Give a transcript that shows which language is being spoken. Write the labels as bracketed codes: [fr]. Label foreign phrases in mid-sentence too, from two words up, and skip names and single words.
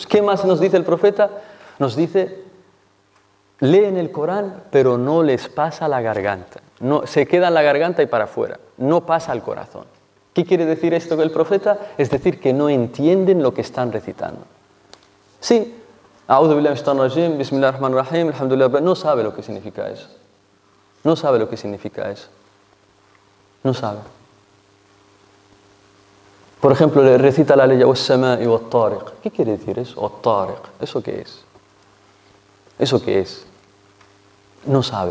[es] ¿Qué más nos dice el profeta? Nos dice, leen el Corán, pero no les pasa la garganta. No, se queda en la garganta y para afuera. No pasa al corazón. ¿Qué quiere decir esto del profeta? Es decir, que no entienden lo que están recitando. Sí, [ar] أعوذ بالله من الشيطان الرجيم، بسم الله الرحمن الرحيم، الحمد لله, [es] no sabe lo que significa eso. No sabe lo que significa eso. No sabe. Por ejemplo, le recita la ley [ar] والسماء والطارق. [es] ¿Qué quiere decir eso? Wat-tariq. ¿Eso qué es? ¿Eso qué es? No sabe.